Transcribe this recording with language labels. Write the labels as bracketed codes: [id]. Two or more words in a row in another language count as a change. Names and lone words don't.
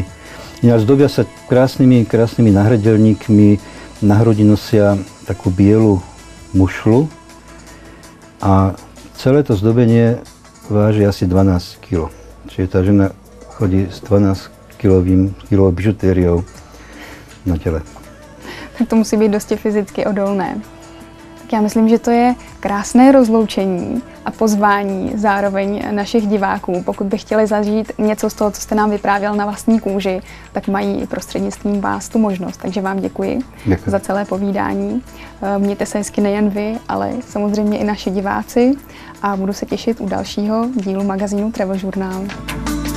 [sk] Ináč zdobia sa krásnymi nahredelníkmi, na hrudi nosia takú bielu mušlu a celé to zdobenie váži asi 12 kg. Čiže tá žena chodí s 12-kilovou bižutériou na tele. [cs] Tak to musí být dosti fyzicky odolné. Tak já myslím, že to je krásné rozloučení a pozvání zároveň našich diváků. Pokud by chtěli zažít něco z toho, co jste nám vyprávěl na vlastní kůži, tak mají prostřednictvím vás tu možnost. Takže vám děkuji za celé povídání. Mějte se hezky nejen vy, ale samozřejmě i naši diváci a budu se těšit u dalšího dílu magazínu Travel Journal.